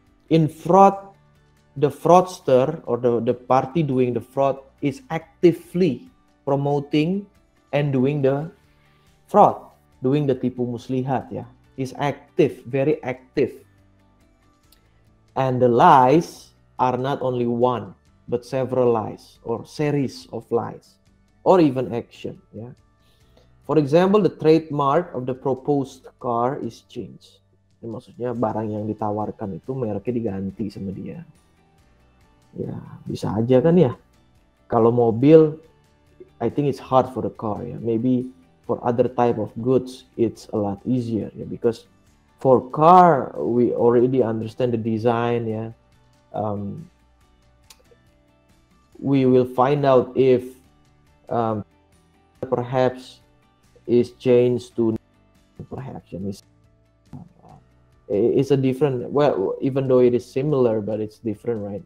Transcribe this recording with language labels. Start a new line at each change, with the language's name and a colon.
English: in fraud, the fraudster or the party doing the fraud is actively promoting and doing the fraud, doing the tipu muslihat, is active, very active. And the lies are not only one, but several lies or series of lies or even action, For example, the trademark of the proposed car is changed.
Indonesian: Ini maksudnya barang yang ditawarkan itu mereknya diganti sama dia. Ya, bisa aja kan ya. Kalau mobil,
English: I think it's hard for the car, Maybe for other type of goods, it's a lot easier, Because for car, we already understand the design, We will find out if perhaps is changed to perhaps, it's a different, well, even though it is similar, but it's different, right?